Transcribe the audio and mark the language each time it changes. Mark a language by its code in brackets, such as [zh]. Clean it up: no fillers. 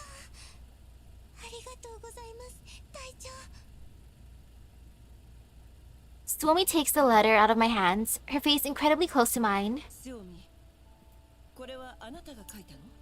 [ja] ありがとうございます、隊長。 [en] Suomi takes the letter out of my hands, her face incredibly close to mine. [ja] セオミ、これはあなたが書いたの？